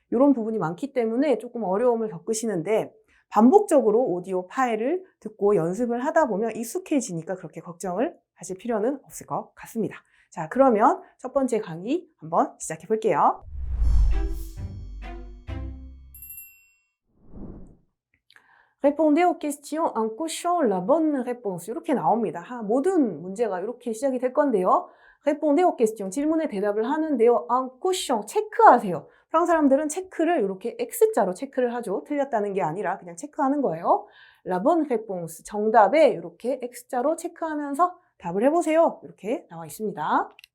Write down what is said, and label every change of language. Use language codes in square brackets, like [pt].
[ko] 이런 부분이 많기 때문에 조금 어려움을 겪으시는데 반복적으로 오디오 파일을 듣고 연습을 하다 보면 익숙해지니까 그렇게 걱정을 하실 필요는 없을 것 같습니다. 자, 그러면 첫 번째 강의 한번 시작해 볼게요. [fr] Répondez aux questions en cochant la bonne réponse. [ko] 이렇게 나옵니다. 모든 문제가 이렇게 시작이 될 건데요. [fr] Répondez aux questions. [ko] 질문에 대답을 하는데요. [fr] En cochant. [ko] 체크하세요. 프랑스 사람들은 체크를 이렇게 X자로 체크를 하죠. 틀렸다는 게 아니라 그냥 체크하는 거예요. [fr] La bonne réponse. [ko] 정답에 이렇게 X자로 체크하면서 답을 해보세요. 이렇게 나와 있습니다.